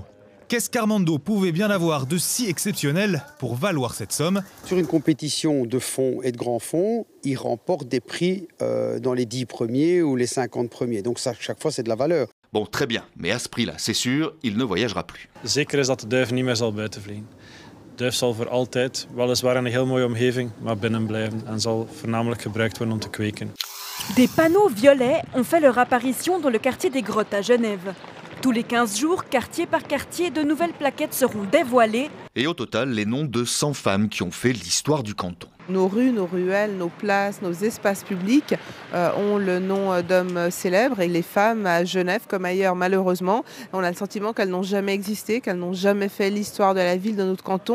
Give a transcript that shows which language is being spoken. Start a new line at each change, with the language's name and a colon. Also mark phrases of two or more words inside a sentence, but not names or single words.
French: Qu'est-ce qu'Armando pouvait bien avoir de si exceptionnel pour valoir cette somme? Sur une compétition de fonds et de grands fonds, il remporte des prix dans les 10 premiers ou les 50 premiers. Donc ça, chaque fois, c'est de la valeur. Bon, très bien, mais à ce prix-là, c'est sûr, il ne voyagera plus.
Dutch: Zeker is dat de duif niet meer zal buiten vliegen. De duif zal voor altijd, weliswaar in een heel mooie omgeving, maar binnen blijven en zal voornamelijk gebruikt worden om te kweken.
French: Des panneaux violets ont fait leur apparition dans le quartier des Grottes à Genève. Tous les 15 jours, quartier par quartier, de nouvelles plaquettes seront dévoilées. Et au total, les noms de 100 femmes qui ont fait l'histoire du canton. Nos rues, nos ruelles, nos places, nos espaces publics ont le nom d'hommes célèbres et les femmes à Genève comme ailleurs malheureusement, on a le sentiment qu'elles n'ont jamais existé, qu'elles n'ont jamais fait l'histoire de la ville de notre canton.